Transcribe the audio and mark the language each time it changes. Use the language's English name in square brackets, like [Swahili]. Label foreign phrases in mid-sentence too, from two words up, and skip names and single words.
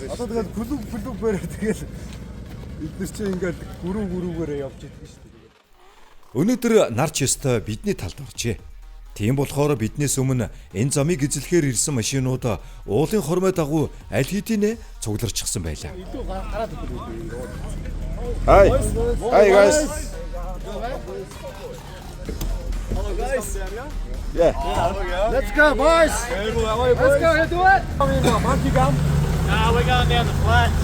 [Mongolian] Одоо тэгээд клуб бэрээ тэгэл эдгээр чинь ингээд гүрүүгээрээ явж идэг шүү дээ. Өнөөдөр нар ч ёстой бидний талд оржээ. Тийм болохоор биднээс өмнө энэ замыг эзлэхээр ирсэн машинууд уулын хормой дагуу аль хэдийнэ цугларчихсан байлаа. [English] Hi guys. Hello guys. Yeah. Let's go boys. Let's go do it. Monkey gum. Nah, we're going down the flats.